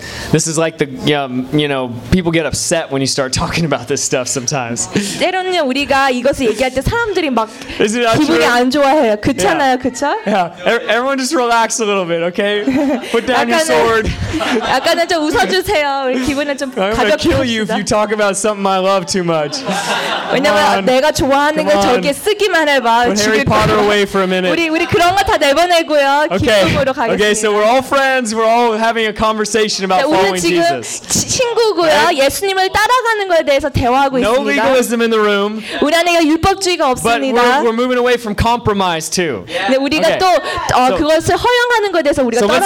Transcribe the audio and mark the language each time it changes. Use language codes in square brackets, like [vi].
[en] This is like the you know, people get upset when you start talking about this stuff sometimes. [ko] 때로는 우리가 이것을 얘기할 때 사람들이 막 기분이 안 좋아해요. 그렇잖아요, 그렇죠? [en] Yeah. Everyone just relax a little bit, okay? Put down your sword. [ko] 약간은 좀 웃어주세요. 우리 기분을 좀 가볍게 해주세요. [en] I'm gonna kill you if you talk about something I love too much. [ko] 왜냐면 내가 좋아하는 걸 저렇게 쓰기만 해봐. [en] Put Harry Potter away for a minute. [ko] 우리 그런 거 다 내보내고요. 기쁨으로 가겠습니다. [en] Okay, so we're all friends. We're all having a conversation about following Jesus. [ko] 우리 지금 친구고요. 예수님을 따라가는 거에 대해서 대화하고 있습니다. [en] No legalism in the room. [ko] 우리 안에 율법주의가 없습니다. [en] But we're moving away from compromise too. [ko] 네, 우리가 또 그것을 허용하는 거에 대해서 우리가 따라가고